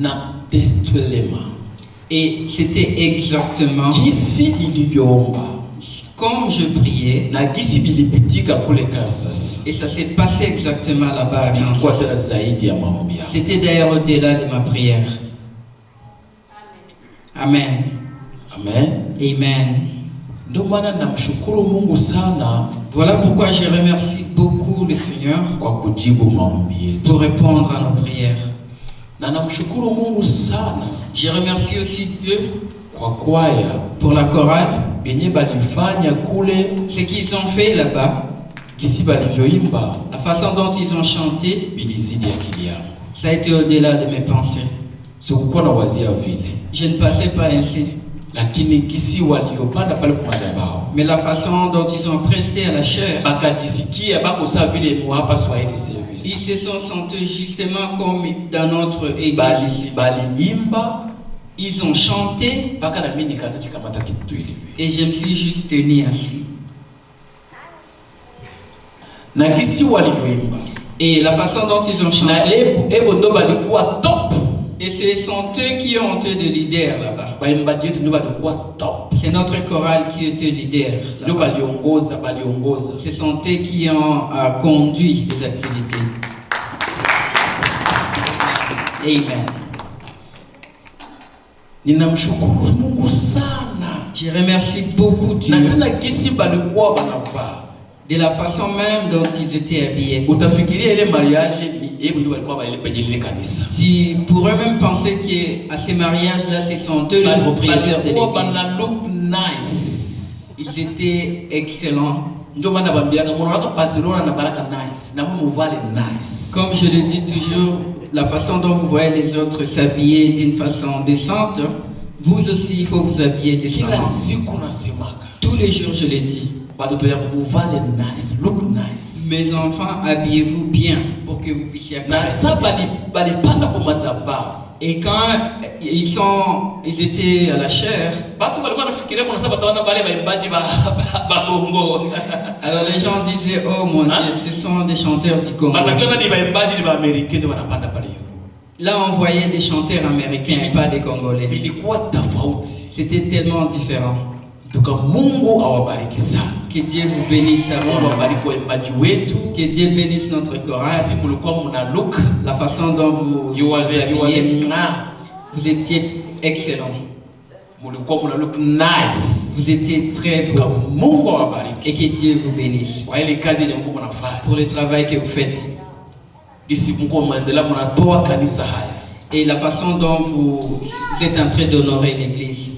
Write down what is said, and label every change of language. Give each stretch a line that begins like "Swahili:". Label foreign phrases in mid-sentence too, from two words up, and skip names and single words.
French: Et c'était exactement comme je priais. Et ça s'est passé exactement là-bas à Kansas. C'était d'ailleurs au-delà de ma prière. Amen. Amen. Amen.
Swahili: Ndio maana namshukuru Mungu sana.
French: Voilà pourquoi je remercie beaucoup le Seigneur
Swahili: Kwa kujibu maombi yetu.
French: pour répondre à nos prières.
Swahili: Na namshukuru Mungu sana.
French: Je remercie aussi Dieu
Swahili: Kwa kwaya
French: pour la chorale,
Swahili: benye balifanya kule,
French: ce qu'ils ont fait là-bas,
Swahili: kisi balivyoimba
French: la façon dont ils ont chanté,
Swahili: bilizidi akili yangu.
French: ça a été au-delà de mes pensées.
Swahili: Sikukuwa na wazia vile.
French: Je ne passais pas ainsi.
Swahili: Lakini kisi walivyopanda pale kwa madhabahu,
French: Mais la façon dont ils ont presté à la chair,
Swahili: bakajisikia bako sawa vile hapa Swahili
French: ils service. se sont sentis justement comme dans notre église.
Swahili: Baliimba
French: Ils ont chanté
Swahili: mpaka na mimi nikaanza kukamata kitu hivi.
French: et je me suis juste tenu assis.
Swahili: Na kisi walivyoimba.
French: Et la façon dont ils ont
Swahili: Na
French: chanté,
Swahili: ebo ndo balikuwa top.
French: et ce sont eux qui ont été de leaders là-bas.
Swahili: Baimbaji yetu ndo balikuwa top.
French: C'est notre chorale qui était leader
Swahili: Ndo
French: là-bas.
Swahili: baliongoza.
French: Ce sont eux qui ont conduit les activités.
Swahili: Amen. Ninamshukuru Mungu sana.
French: Je remercie beaucoup
Swahili: Na
French: Dieu
Swahili: tena kisi balikuwa wanavaa.
French: de la façon même dont ils étaient habillés.
Swahili: Utafikiria ile mariage ni ebo ndo balikuwa kwenye ile kanisa.
French: Tu pourrais même penser qu'à ces mariages-là, ce sont eux les propriétaires de l'église.
Swahili: Bana
English: look nice.
French: Ils étaient excellents.
Swahili: Ndio maana bambiaka mnaona Barcelona na baraka nice. Na mwe muvale nice.
French: Comme je le dis toujours, la façon dont vous voyez les autres s'habiller d'une façon décente, vous aussi, il faut vous habiller
Swahili: Kila
French: décemment.
Swahili: siku nasemaka.
French: Tous les jours, je le dis.
Swahili: Watoto yangu muvale
English: nice, look nice.
French: Mes enfants, habillez-vous bien pour que vous puissiez
Swahili: Na
French: apparaître.
Swahili: sa balipanda kwa madhabahu.
French: Et quand ils étaient à la chair,
Swahili: Watu walikuwa nafikiria kuna sababu wataona wale waimbaji ba Kongo.
French: alors les gens disaient, oh mon Dieu, ce sont des chanteurs du Congo.
Swahili: Wanakiona ni waimbaji ni Waamerika ndio wanapanda pale hiyo.
French: Là, on voyait des chanteurs américains et pas des Congolais.
Swahili: Ilikuwa tofauti.
French: C'était tellement différent.
Swahili: Tuka Mungu awabariki sana.
French: Que Dieu vous bénisse à
Swahili: Mungu
French: vous.
Swahili: awabariki waimbaji wetu.
French: Que Dieu bénisse notre chorale.
Swahili: Si mlikuwa mna look,
French: La façon dont vous
English: you was
French: habillez,
Swahili: mna.
French: vous étiez excellent.
Swahili: Mlikuwa mna
English: look nice.
French: Vous étiez très
Swahili: Tuka
French: beau.
Swahili: Mungu awabariki.
French: Et que Dieu vous bénisse
Swahili: Kwa ile kazi ile Mungu mnafanya.
French: pour le travail que vous faites.
Swahili: Kisi Mungu mnaendelea mnatoa kanisa haya.
French: Et la façon dont vous êtes en train d'honorer l'église.